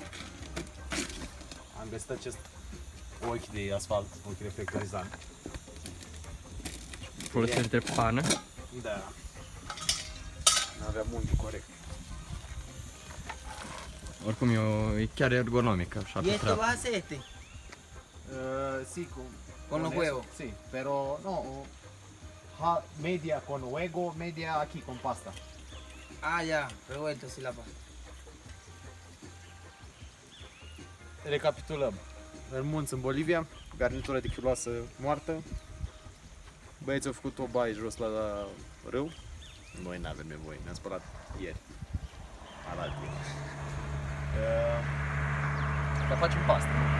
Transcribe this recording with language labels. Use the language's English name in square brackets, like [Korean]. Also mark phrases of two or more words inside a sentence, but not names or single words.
[Romanian] Am găsit acest ochi de asfalt, ochi reflectorizant. Folosești de pană. Da. Nu aveam unghi corect. Oricum e chiar ergonomică, așa [Spanish] ¿Y [Romanian] pe [Spanish] este [Romanian] treabă. [Spanish] vas a hacer este? Sí, Con los eso, huevos. Sí, pero no. Media con huevo, media aquí con pasta. Ah, ya, revuelto así la pasta. [Romanian] Recapitulăm. În munți în Bolivia, garnitură de chiloasă moartă. Băieții au făcut o baie jos la râu. Noi n-avem nevoie, ne-am spălat ieri. Alaltăieri. Dar facem pastă.